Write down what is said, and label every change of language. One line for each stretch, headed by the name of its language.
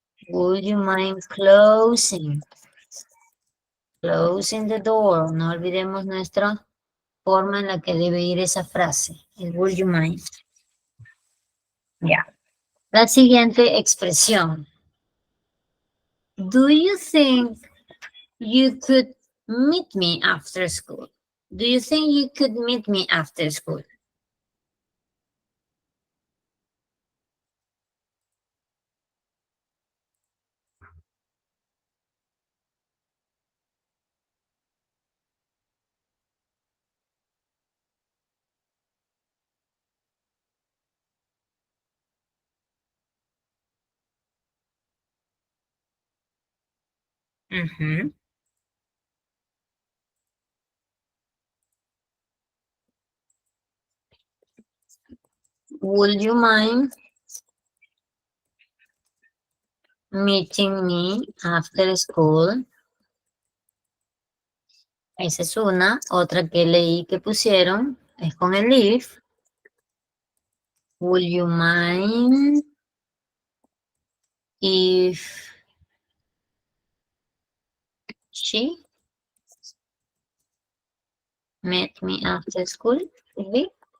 English: Would you mind closing? Closing the door.
Spanish: No olvidemos nuestra forma en la que debe ir esa frase. El
English: would you mind.
Spanish: Ya. La siguiente expresión.
English: Do you think you could meet me after school? Do you think you could meet me after school? Uh-huh. Would you mind meeting me after school?
Spanish: Esa es una. Otra que leí que pusieron es con el if.
English: Would you mind if she met me after school? Could be.